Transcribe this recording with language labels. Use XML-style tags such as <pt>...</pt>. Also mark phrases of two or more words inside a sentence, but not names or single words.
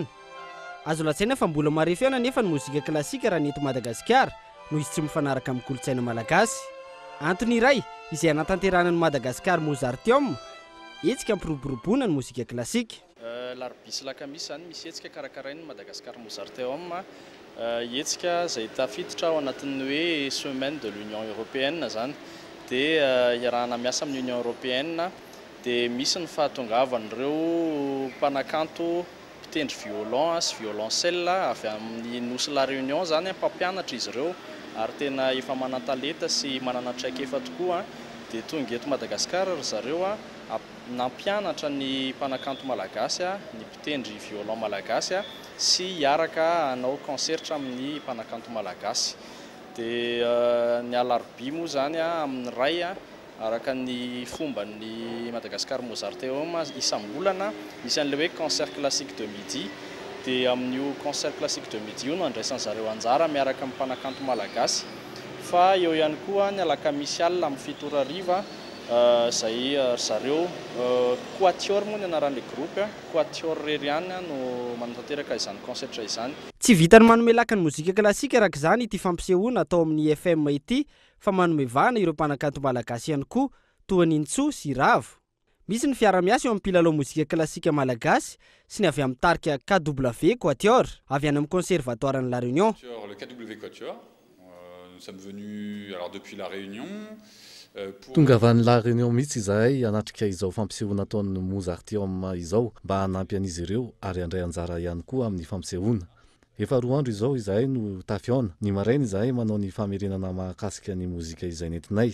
<mg>Azo lasaina fa mbola marefeana nefa ny mozika klasika raha ny eto Madagasikara noho izy tsy mifanaraka amin'ny kolontsaina malagasy. Antony iray izay anatanterahana ny Madagascar Mozarteum hetsika ampiroboroboana ny mozika klasika. Larobia sy lakamisy zany misy hetsika karakarain'ny Madagascar Mozarteum hetsika izay tafiditra ao anatin'ny hoe</mg> <fr>semaine de l'Union</fr> <mg>Européenne zany dia iarahana miasa amin'ny Union Européenne dia misy ny fahatongavan'ireo mpanakanto mpitendry violon sy violoncelle avy amin'ny nosy La Réunion zany mpampianatra izy ireo ary tena efa manan-talenta sy manana traikefa tokoa dia tonga eto Madagasikara ry zareo nampianatra ny mpanakanto malagasy ny mpitendry violon malagasy sy hiaraka hanao concertra amin'ny mpanakanto malagasy. Dia ny alarobia moa zany amin'ny ray araka ny fomba ny Madagascar Mozarteum isam-bolana misy an'ilay hoe</mg> <fr>concert classique de midi</fr> <mg>dia amin'io</mg> <fr>concert classique de midi</fr> <mg>io no andraisan zareo anjara miaraka amin'ny mpanakanto malagasy fa eo ihany koa ny alakamisy alina amin'ny 7 ariva zay zareo quatuor moa ny anaran'ilay groupe quatuor reriany no manatanteraka izany concertra izany. Tsy vitany manome laka ny mozika klasika araka izany ity fampisehoana atao amin'ny IFM ity fa manome vahana ireo mpanakanto malagasy ihany koa toa ny Ntso sy Ravo. Misy ny fiara-miasa eo amin'ny mpilalao mozika klasika malagasy sy ny avy amin'ny tarika KW Quatuor avy any amin'ny conservatoire ny La Réunion.</mg> <fr>Le KW Quatuor, nous sommes venus alors depuis La Réunion.</fr> <mg>Tonga avy any La Réunion mihitsy izahay anatrika izao fampisehoana ataon'ny Mozarteum izao mba hanampy an'izy ireo ary andray anjara ihany koa amin'ny fampisehoana. Efa 2 andro izao izahay no tafiona. Ny maraina izahay manao ny famerenana mahakasika ny mozika izay nentinay.</mg>